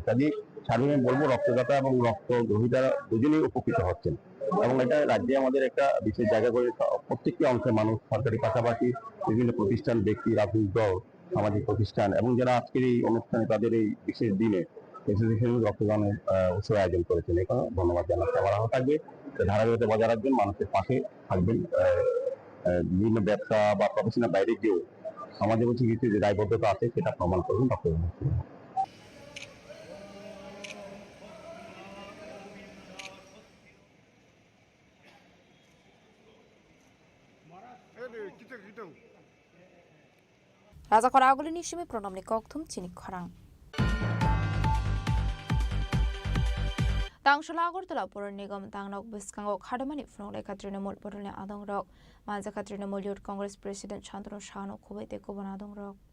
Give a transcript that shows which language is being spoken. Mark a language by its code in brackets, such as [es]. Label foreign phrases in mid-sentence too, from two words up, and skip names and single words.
[bn] কাজে সার্বিক বলবো রক্তদাতা এবং রক্ত গ্রহীতারা দুজনেই উপকৃত হচ্ছেন এবং এটা রাজ্যে আমাদের একটা বিশেষ জায়গা করে প্রত্যেকটি অংশের মানুষ সরকারি পাশাপাশি বিভিন্ন প্রতিষ্ঠান ব্যক্তি রাজনৈতিক দল সামাজিক প্রতিষ্ঠান এবং যারা আজকের এই অনুষ্ঠানে তাদের এই বিশেষ দিনে রক্তদানের উৎসব আয়োজন করেছেন। এখানে ধন্যবাদ জানাতে আমার আহ্বান থাকবে ধারাবাহিকতা বজায় রাখবেন, মানুষের পাশে থাকবেন, বিভিন্ন ব্যবসা বা প্রফেশনাল বাইরে গিয়েও সমাজের প্রতি কিছু যে দায়বদ্ধতা আছে সেটা প্রমাণ করবেন রক্তদান। [trp] Raja Khoraguli Nishimi Pronomni Koktum Chini Khorang Tangshalagor Talapur Nigam Tangnok Biskango Kadamani Fnole Katrinamul Porone Adong Rock Manza Katrinamul Youth Congress President Chandra Shano Kuwait Kubanadong Rock